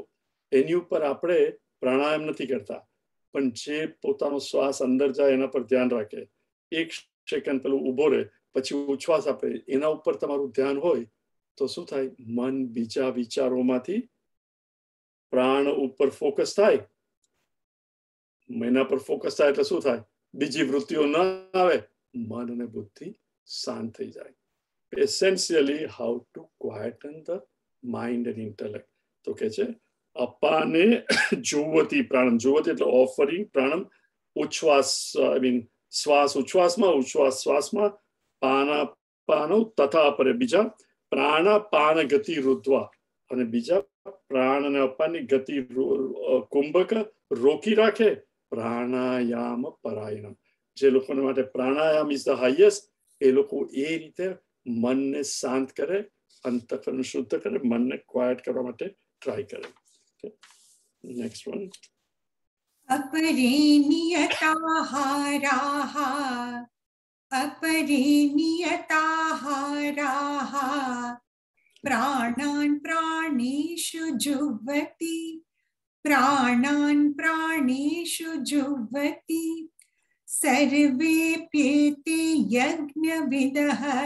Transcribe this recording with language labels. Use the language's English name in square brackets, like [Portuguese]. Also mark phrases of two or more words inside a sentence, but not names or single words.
[Gujarati] એની ઉપર આપણે પ્રાણાયામ નથી કરતા, પણ જે પોતાનો શ્વાસ અંદર જાય એના પર ધ્યાન રાખે, 1 સેકન્ડ પેલું ઉભો રહે, પછી ઉચ્છ્વાસ આપે, એના ઉપર તમારું ધ્યાન હોય તો શું થાય? મન બીજા વિચારોમાંથી પ્રાણ ઉપર ફોકસ થાય. એના પર ફોકસ થાય એટલે શું થાય? બીજી વૃત્તિઓ ન આવે, મન અને બુદ્ધિ શાંત થઈ જાય. [English] Essentially how to quieten the mind and intellect. [Gujarati] તો કે છે [Sanskrit] અપાને જુવતી પ્રાણમ. [Gujarati] જુવતી એટલે ઓફરિંગ પ્રાણમ. ઉચ્છ્વાસ [English] I mean [Gujarati] શ્વાસ ઉચ્છ્વાસમાં, ઉચ્છ્વાસ શ્વાસમાં, [Sanskrit] પાના પાનો તથા અપરે [Gujarati] બીજા, [Sanskrit] પ્રાણાપાન ગતિ રુદ્ધ્વા, [Gujarati] અને બીજા પ્રાણ અને અપાનની ગતિ કુંભક રોકી રાખે. [Sanskrit] પ્રાણાયામ પરાયણ. [Gujarati] જે લોકોને માટે પ્રાણાયામ [English] is the highest, [Gujarati] એ લોકો એ રીતે મનને શાંત કરે, અંતઃકરણ શુદ્ધ કરે, મનને ક્વાયટ કરવા માટે ટ્રાય કરે. [English] next one. [Sanskrit] अपरिनियताहाराः अपरिनियताहाराः प्राणान् प्राणेषु जुह्वति प्राणान् प्राणेषु जुह्वति सर्वेप्येते यज्ञविदः